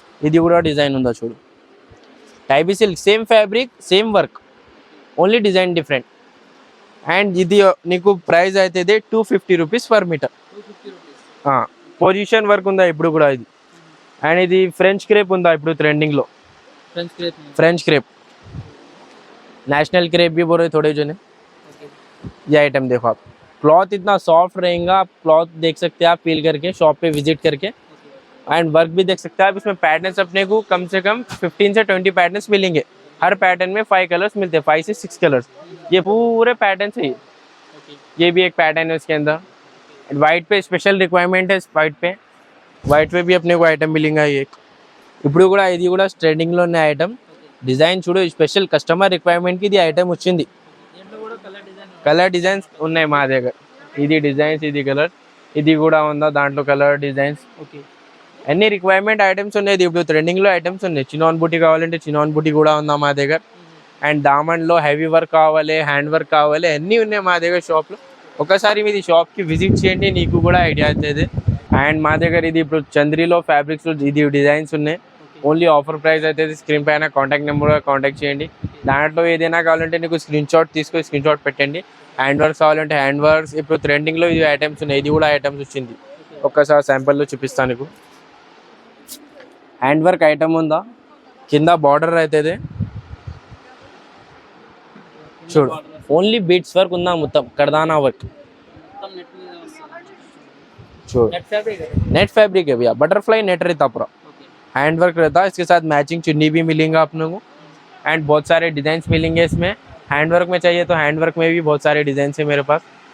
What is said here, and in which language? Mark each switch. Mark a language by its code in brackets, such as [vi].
[te] ఇది కూడా డిజైన్ ఉందా చూడు, Taipei silk, same fabric same work, only design different. And ఇది నీకు ప్రైస్ అవుతుంది 250 rupees per metre. 250 rupees. Position work ఉందా ఇప్పుడు కూడా ఇది. అండ్ ఇది ఫ్రెంచ్ క్రేప్ ఉందా ఇప్పుడు [hi] ट्रेंडिंग लो, फ्रेंच क्रेप में. फ्रेंच क्रेप, नेशनल क्रेप भी बोल रहे थोड़े जो ने. [en] Okay. [hi] ये आइटम देखो आप, क्लॉथ इतना सॉफ्ट रहेगा, आप क्लॉथ देख सकते हैं आप फील करके, शॉप पे विजिट करके. [en] Okay. [hi] एंड वर्क भी देख सकते हैं आप. इसमें पैटर्न्स अपने को कम से कम 15 से 20 पैटर्न्स मिलेंगे. हर पैटर्न में 5 कलर्स मिलते हैं, 5 से 6 कलर्स. ये पूरे पैटर्न है. [en] Okay. [hi] ये भी एक पैटर्न है उसके अंदर. वाइट पे स्पेशल रिक्वायरमेंट है, वाइट पे भी अपने को आइटम मिलेगा. ये [te] ఇప్పుడు కూడా ఇది కూడా ట్రెండింగ్ లో ఉన్న ఐటమ్. డిజైన్ చూడు, స్పెషల్ కస్టమర్ రిక్వైర్మెంట్ కి ఇది ఐటమ్ వచ్చింది. దీంట్లో కూడా కలర్ డిజైన్. కలర్ డిజైన్స్ ఉన్నాయి మా దగ్గర. ఇది డిజైన్స్, ఇది కలర్, ఇది కూడా ఉందా, దాంట్లో కలర్ డిజైన్స్. [en] Okay. [te] అన్ని రిక్వైర్మెంట్ ఐటమ్స్ ఉన్నాయి. ఇప్పుడు ట్రెండింగ్ లో ఐటమ్స్ ఉన్నాయి. చినాన్ బూటీ కావాలంటే చినాన్ బూటీ కూడా ఉందా మా దగ్గర. అండ్ దామన్ లో హెవీ వర్క్ కావాలి, హ్యాండ్ వర్క్ కావాలి, అన్నీ ఉన్నాయి మా దగ్గర షాప్ లో. ఒకసారి మీది షాప్ కి విజిట్ చేయండి, నీకు కూడా ఐడియా అవుతుంది. అండ్ మా దగ్గర ఇది ఇప్పుడు చంద్రీలో ఫ్యాబ్రిక్స్ ఇది డిజైన్స్ ఉన్నాయి. ఓన్లీ ఆఫర్ ప్రైస్ అయితే స్క్రీన్ పైన కాంటాక్ట్ నెంబర్ కాంటాక్ట్ చేయండి. దాంట్లో ఏదైనా కావాలంటే నీకు స్క్రీన్ షాట్ తీసుకొని స్క్రీన్ షాట్ పెట్టండి. హ్యాండ్ వర్క్స్ కావాలంటే హ్యాండ్ వర్క్స్, ఇప్పుడు ట్రెండింగ్ లో ఇది ఐటమ్స్ ఉన్నాయి. ఇది కూడా ఐటమ్స్ వచ్చింది. ఒక్కసారి శాంపుల్లో చూపిస్తాను నీకు. హ్యాండ్ వర్క్ ఐటమ్ ఉందా, కింద బార్డర్ అవుతుంది చూడు, ఓన్లీ బీట్స్ వర్క్ ఉందా, మొత్తం కర్దానా వర్క్ మొత్తం నెట్ మీద వస్తుంది. చూడు. Net fabric. [hi] नेट फैब्रिक है भैया, बटरफ्लाई नेट रहता पूरा. [en] Okay. [hi] हैंड वर्क रहता है, इसके साथ मैचिंग चुन्नी भी मिलेगा अपने को. एंड बहुत सारे डिजाइन मिलेंगे इसमें. हैंड वर्क में चाहिए तो हैंड वर्क में भी बहुत सारे डिजाइन है मेरे पास.